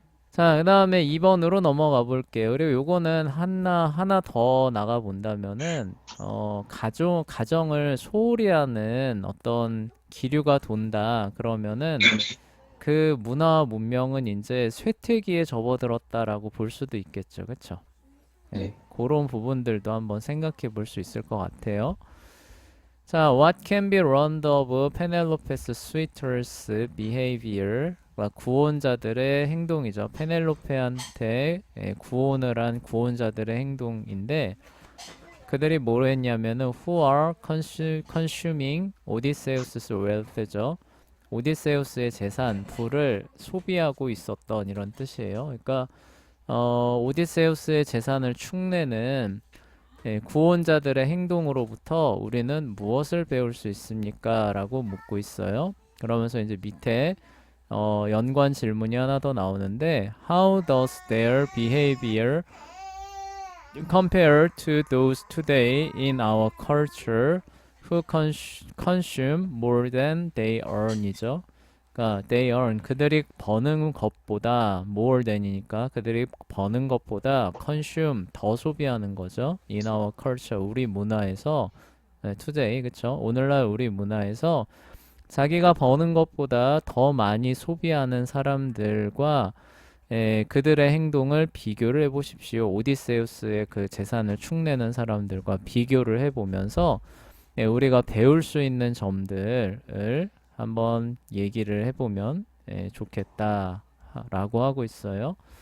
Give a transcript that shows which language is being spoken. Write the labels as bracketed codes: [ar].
[ko] 자, 그 다음에 2번으로 넘어가 볼게요. 그리고 요거는 하나 더 나가 본다면은, 가정을 소홀히 하는 어떤 기류가 돈다. 그러면은 그 문화와 문명은 이제 쇠퇴기에 접어들었다라고 볼 수도 있겠죠. 그쵸? 예, 네. 그런 부분들도 한번 생각해 볼 수 있을 것 같아요. [en] 자, what can be learned of Penelope's suitors' behavior? [ko] 구원자들의 행동이죠. 페넬로페한테 구원을 한 구원자들의 행동인데 그들이 뭘 했냐면은 [en] who are consuming Odysseus's wealth [ko] 죠. 오디세우스의 재산, 부를 소비하고 있었던 이런 뜻이에요. 그러니까 오디세우스의 재산을 축내는 구원자들의 행동으로부터 우리는 무엇을 배울 수 있습니까? 라고 묻고 있어요. 그러면서 이제 밑에 연관 질문이 하나 더 나오는데 [en] How does their behavior compare to those today in our culture who consume more than they earn이죠. [ko] 그러니까 [en] they earn [ko] 그들이 버는 것보다 [en] more than [ko] 이니까 그들이 버는 것보다 [en] consume [ko] 더 소비하는 거죠. [en] In our culture [ko] 우리 문화에서 [en] today [ko] 그쵸? 오늘날 우리 문화에서 자기가 버는 것보다 더 많이 소비하는 사람들과 그들의 행동을 비교를 해보십시오. 오디세우스의 그 재산을 축내는 사람들과 비교를 해보면서 우리가 배울 수 있는 점들을 한번 얘기를 해보면 좋겠다라고 하고 있어요.